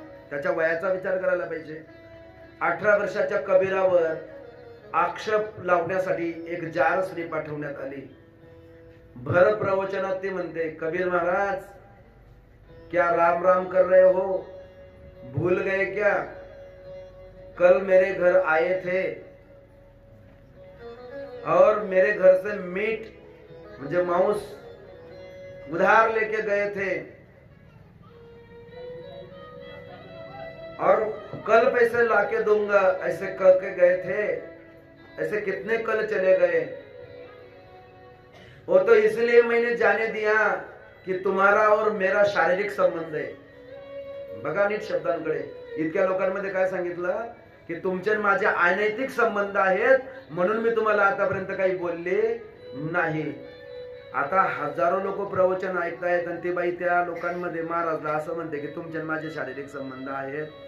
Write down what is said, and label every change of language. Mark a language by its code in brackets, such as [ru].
[mr] त्याच्या वयाचा विचार करायला पाहिजे. 18 वर्षाच्या कबीरावर आक्षेप लावण्यासाठी एक जार स्त्री पाठवण्यात आली. भर प्रवचनात ती म्हणते, [hi] कबीर महाराज क्या राम राम कर रहे हो, भूल गए क्या? कल मेरे घर आए थे और मेरे घर से मीट मुझे मांस उधार लेके गए थे और कल पैसे लाके दूंगा ऐसे कह के गए थे. ऐसे कितने कल चले गए. वो तो इसलिए मैंने जाने दिया कि तुम्हारा और मेरा शारीरिक संबंध आहे. [mr] बघा नीट शब्दांकडे. इतक्या लोकांमध्ये काय सांगितलं की तुमचे माझे अनैतिक संबंध आहेत म्हणून मी तुम्हाला आतापर्यंत काही बोलले नाही. आता हजारो लोक प्रवचन ऐकतायत आणि ती बाई त्या लोकांमध्ये महाराजला असं म्हणते की तुमचे माझे शारीरिक संबंध आहेत.